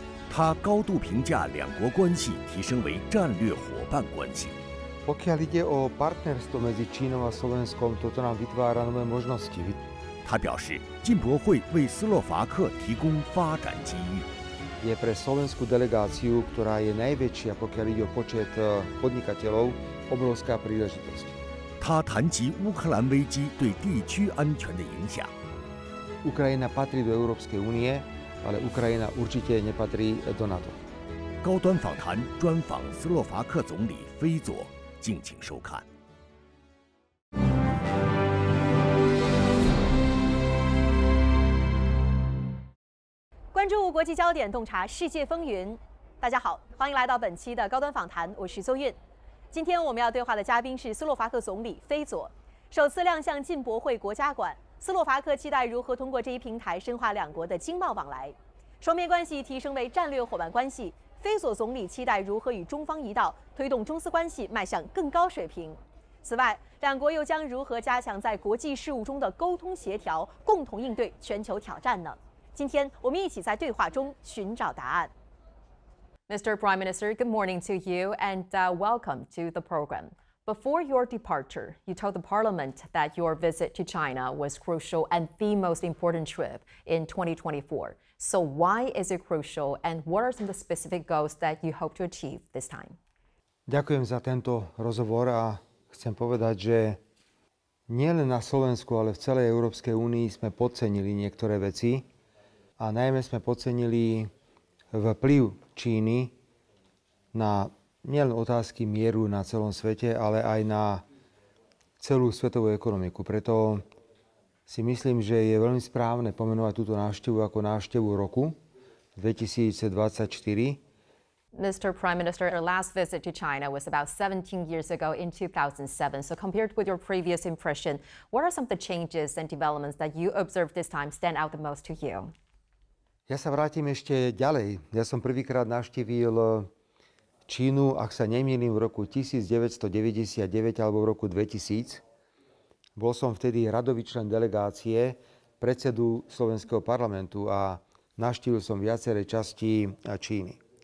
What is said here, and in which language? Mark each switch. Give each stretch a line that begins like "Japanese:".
Chinese: 他高度评价两国关系提升为战略伙伴关系。
Slovak: Pokiaľ ide o partnerstvo medzi Čínou a Slovenskom, toto nám vytvára nové možnosti.
Chinese: 他表示，进博会为斯洛伐克提供发展机遇。
Slovak: Je pre slovenskú delegáciu, ktorá je najväčšia, pokiaľ ide o počet podnikateľov, obrovská príležitosť.
Chinese: 他谈及乌克兰危机对地区安全的影响。
Slovak: Ukrajina patrí do Európskej únie, ale Ukrajina určite nepatrí do NATO.
Chinese: 高端访谈专访斯洛伐克总理菲佐，敬请收看。关注国际焦点，洞察世界风云。大家好，欢迎来到本期的高端访谈，我是邹韵。今天我们要对话的嘉宾是斯洛伐克总理菲佐，首次亮相进博会国家馆。斯洛伐克期待如何通过这一平台深化两国的经贸往来，双边关系提升为战略伙伴关系。菲佐总理期待如何与中方一道推动中斯关系迈向更高水平。此外，两国又将如何加强在国际事务中的沟通协调，共同应对全球挑战呢？今天我们一起在对话中寻找答案。
English: Mr. Prime Minister, good morning to you and welcome to the program. Before your departure, you told the Parliament that your visit to China was crucial and the most important trip in 2024. So why is it crucial and what are some of the specific goals that you hope to achieve this time?
Slovak: Ďakujem za tento rozhovor a chcem povedať, že nielen na Slovensku, ale v celej Európskej únii sme podcenili niektoré veci a najmä sme podcenili vplyv Číny na nielen otázky mieru na celom svete, ale aj na celú svetovú ekonomiku. Preto si myslím, že je veľmi správne pomenovať túto návštevu ako návštevu roku 2024.
English: Mr. Prime Minister, your last visit to China was about 17 years ago in 2007. So compared with your previous impression, what are some of the changes and developments that you observed this time stand out the most to you?
Slovak: Ja sa vrátim ešte ďalej. Ja som prvýkrát navštívil Čínu, ak sa nemýlim, v roku 1999 alebo v roku 2000. Bol som vtedy radový člen delegácie predsedu Slovenského parlamentu a navštívil som viaceré časti Číny.